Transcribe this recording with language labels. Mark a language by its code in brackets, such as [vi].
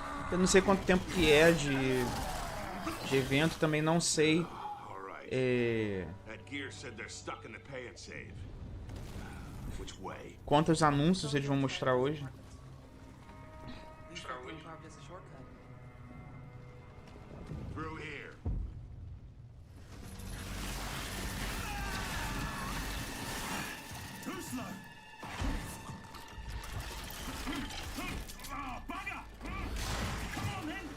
[pt] Eu não sei quanto tempo que é de evento, também não sei. [en] All right. That gear said they're stuck in the pay and save. Which way? [pt] Quantos anúncios eles vão mostrar hoje. [en] These are being carved as a shortcut. Through here. Too slow. Oh, bugger! Come on then.